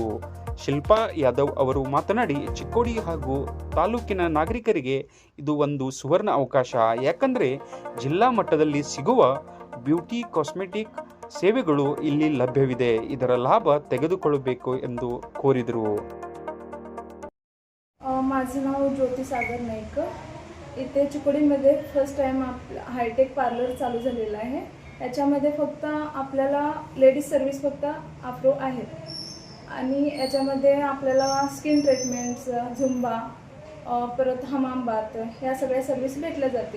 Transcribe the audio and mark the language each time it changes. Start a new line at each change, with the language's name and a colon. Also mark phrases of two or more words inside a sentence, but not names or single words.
Kannada: ಶಿಲ್ಪಾ ಯಾದವ್ ಅವರು ಮಾತನಾಡಿ, ಚಿಕ್ಕೋಡಿ ಹಾಗೂ ತಾಲೂಕಿನ ನಾಗರಿಕರಿಗೆ ಇದು ಒಂದು ಸುವರ್ಣ ಅವಕಾಶ. ಯಾಕಂದರೆ ಜಿಲ್ಲಾ ಮಟ್ಟದಲ್ಲಿ ಸಿಗುವ
English: beauty cosmetic
Kannada: ಸೇವೆಗಳು ಇಲ್ಲಿ ಲಭ್ಯವಿದೆ. ಇದರ ಲಾಭ ತೆಗೆದುಕೊಳ್ಳಬೇಕು ಎಂದು ಕೋರಿದರು.
Marathi: माझं नाव ज्योती सागर नाईक. इथे चिकोडीमध्ये
English: first time hi-tech parlour
Marathi: चालू झालेलं आहे. याच्यामध्ये फक्त आपल्याला
English: ladies service
Marathi: फक्त अप्रूव आहेत आणि याच्यामध्ये आपल्याला
English: skin treatments,
Marathi: झुंबा, परत
English: hammam bath
Marathi: ह्या सगळ्या सर्विस भेटल्या जातील.